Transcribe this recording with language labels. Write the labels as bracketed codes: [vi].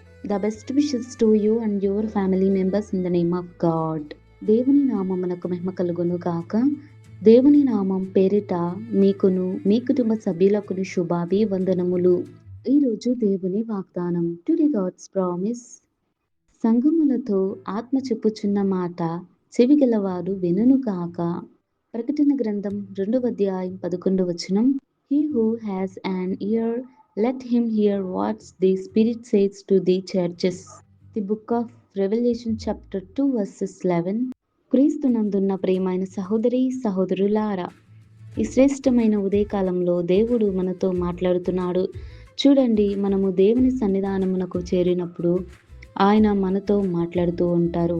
[en] The best wishes to you and your family members in the name of God. [te] దేవుని నామమునకు మహిమ కలుగును గాక. దేవుని నామం పేరిట మీకును మీ కుటుంబ సభ్యులకును శుభాభివందనములు. ఈరోజు దేవుని వాగ్దానం. [en] Today God's promise. [te] సంగములతో ఆత్మ చెప్పుచున్న మాట చెవిగలవారు వినును గాక. ప్రకటన గ్రంథం 2వ అధ్యాయం 11వ వచనం. [en] He who has an ear, let him hear what the Spirit says to the churches. The book of Revelation chapter 2 verses 11. [te] క్రీస్తునందున్న ప్రియమైన సహోదరి సహోదరులారా, ఈ శ్రేష్టమైన ఉదయకాలంలో దేవుడు మనతో మాట్లాడుతున్నాడు. చూడండి, మనము దేవుని సన్నిధానమునకు చేరినప్పుడు ఆయన మనతో మాట్లాడుతూ ఉంటారు.